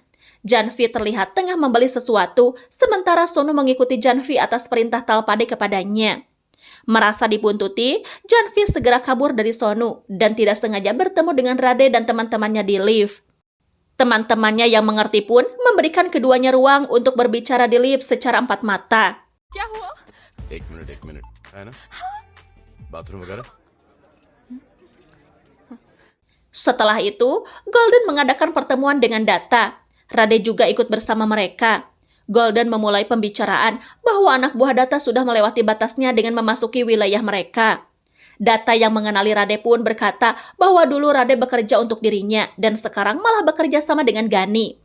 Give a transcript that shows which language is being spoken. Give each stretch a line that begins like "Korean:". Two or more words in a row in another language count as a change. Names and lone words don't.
Indonesian: Janvi terlihat tengah membeli sesuatu, sementara Sonu mengikuti Janvi atas perintah Talpade kepadanya. Merasa dibuntuti, Janvi segera kabur dari Sonu dan tidak sengaja bertemu dengan Rade dan teman-temannya di lift. Teman-temannya yang mengerti pun memberikan keduanya ruang untuk berbicara di lift secara empat mata.
Hindi: क्या हुआ? एक मिनट है ना बाथरूम वगैरह
Indonesian: Setelah itu, Golden mengadakan pertemuan dengan Data. Rade juga ikut bersama mereka. Golden memulai pembicaraan bahwa anak buah Data sudah melewati batasnya dengan memasuki wilayah mereka. Data yang mengenali Rade pun berkata bahwa dulu Rade bekerja untuk dirinya dan sekarang malah bekerja sama dengan Gani.